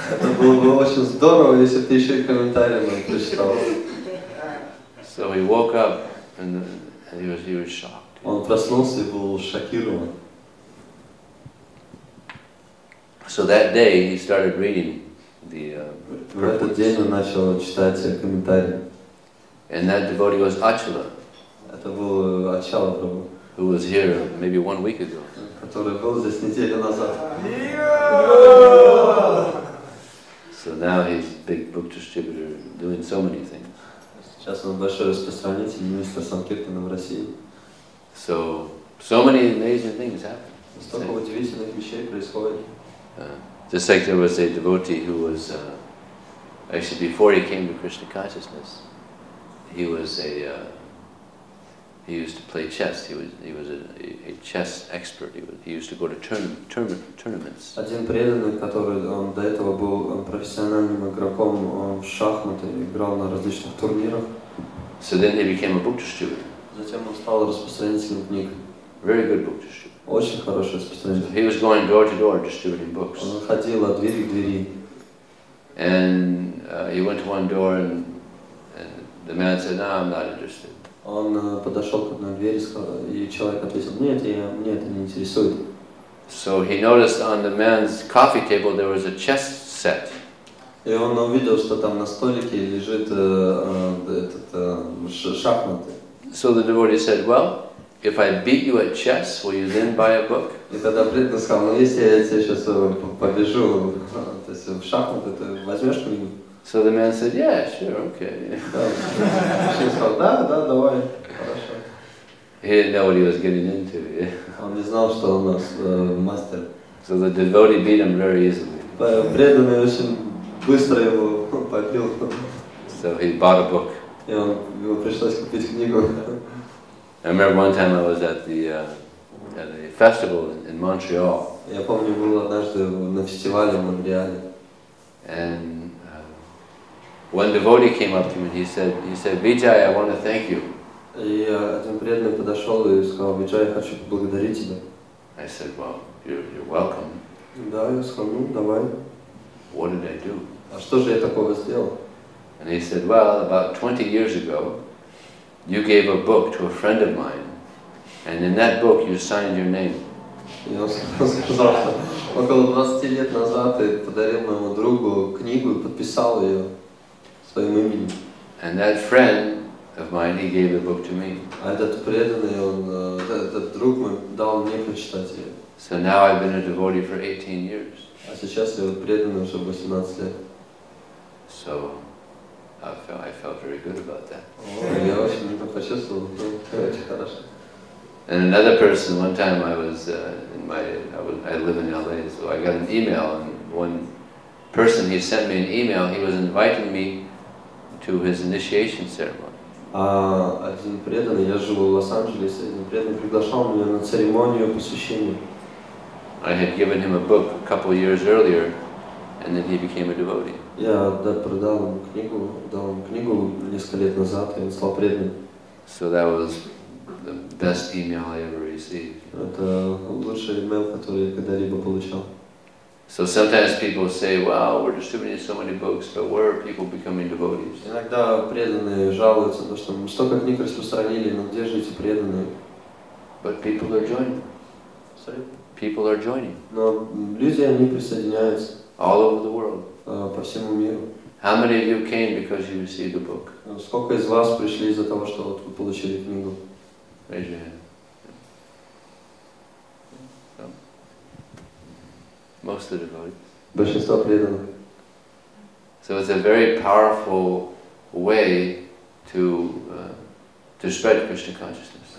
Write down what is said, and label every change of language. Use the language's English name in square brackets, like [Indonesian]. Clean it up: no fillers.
[Russian] Это было бы очень здорово, если бы ты еще и комментарии нам прочитал. [English] So he woke up and he was shocked. [Russian] Он проснулся и был шокирован. [English] So that day he started reading the [Russian] В этот день он начал читать комментарии. [English] And that devotee was Achala. [Russian] Это был Ачала Прабху. [English] Who was here maybe 1 week ago. [Russian] Который был здесь неделю назад. [English] So now he's a big book distributor, doing so many things. [Russian] Сейчас он большой распространитель, министр Санкиртана в России. [English] So many amazing things happen. [Russian] Столько удивительных вещей происходит. [English] Just like there was a devotee who was, actually before he came to Krishna consciousness, he used to play chess. He was a chess expert. He used to go to tournaments. [Russian] Один преданный, который он до этого был профессиональным игроком в шахматы, играл на различных турнирах. [English] So then he became a book distributor. [Russian] Затем он стал распространителем книг. [English] Very good book distributor. [Russian] Очень хороший распространитель. [English] He was going door to door distributing books. [Russian] Он ходил от двери к двери. [English] And he went to one door and the man said, "No, I'm not interested." [Russian] Он подошел к одной двери, и человек ответил, нет, мне это не интересует. [English] So he noticed on the man's coffee table there was a chess set. [Russian] И он увидел, что там на столике лежит шахматы. [English] So the devotee said, "Well, if I beat you at chess, will you then buy a book?" [Russian] И тогда преданный сказал, ну если я тебя сейчас побежу в шахматы, ты возьмешь книгу? [English] So the man said, "Yeah, sure, okay." [Russian] Мужчина сказал, да, давай, хорошо. [English] He didn't know what he was getting into. Yeah? [Russian] Он не знал, что он у нас мастер. [English] So the devotee beat him very easily. [Russian] Преданный очень быстро его побил. [English] So he bought a book. [Russian] И ему пришлось купить книгу. [English] I remember one time I was at a festival in Montreal. [Russian] Я помню, был однажды на фестивале в Монреале. [English] And one devotee came up to me and he said, "Vijaya, I want to thank you." [Russian] И один преданный подошел и сказал, Виджай, я хочу поблагодарить тебя. [English] I said, "Well, you're welcome." [Russian] Да, я сказал, ну давай. [English] What did I do? [Russian] А что же я такого сделал? [English] And he said, "Well, about 20 years ago, you gave a book to a friend of mine, and in that book you signed your name." [Russian] И он сказал, что около 20 лет назад ты подарил моему другу книгу и подписал ее своим именем. [English] And that friend of mine, he gave the book to me. [Russian] А этот преданный, этот друг мой дал мне прочитать ее. [English] So now I've been a devotee for 18 years. [Russian] А сейчас я преданный уже 18 лет. [English] So I felt very good about that. [Russian] Я очень это почувствовал, очень хорошо. [English] And another person, one time I live in LA, so I got an email, and one person, he sent me an email, he was inviting me to his initiation ceremony. [Russian] А один преданный, я живу в Лос-Анджелесе, один преданный приглашал меня на церемонию посвящения. [English] I had given him a book a couple of years earlier, and then he became a devotee. [Russian] Я дал ему книгу несколько лет назад, и он стал преданным. [English] So that was the best email I ever received. [Russian] Это лучший имейл, который я когда-либо получал. [English] So sometimes people say, "Wow, we're distributing so many books, but where are people becoming devotees?" [Russian] Иногда преданные жалуются, что мы столько книг распространили, но где же эти преданные? [English] But people are joining. Sorry? People are joining. [Russian] Но люди, они присоединяются. [English] All over the world. [Russian] По всему миру. [English] How many of you came because you received a book? [Russian] Сколько из вас пришли из-за того, что вот вы получили книгу? [English] Raise your hand. Most of the devotees. [Russian] Большинство преданных. [English] So it's a very powerful way to spread Krishna consciousness.